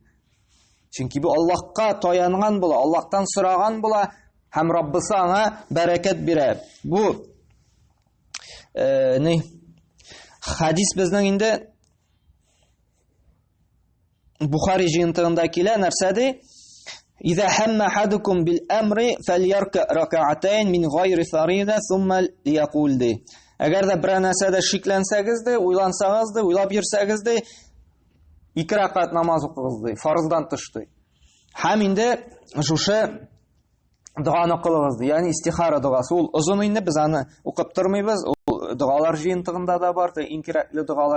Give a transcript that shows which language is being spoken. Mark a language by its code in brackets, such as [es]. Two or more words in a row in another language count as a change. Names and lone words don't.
[tt] Чөнки бу Аллаһка таянган була, Аллаһтан сораган була, һәм Раббысы аңа бәрәкәт бирә. Бу хадис безнең инде Бухари җыентыгында килә, нәрсә ди? [ar] إذا هم أحدكم بالأمر فليركع ركعتين من غير فريضة ثم ليقول دي. [tt] Әгәр дә бер нәрсәдә шикләнсәгез дә, уйлансагыз да, уйлап йөрсәгез дә, 2 рәкать намаз укыгыз ди, фарыздан тыш ди. Һәм инде шушы дуаны кылыгыз ди, ягъни истихара дуасы. Ул озын инде, без аны укып тормыйбыз. Ул дуалар җыентыгында да бар, иң кирәкле дуалар.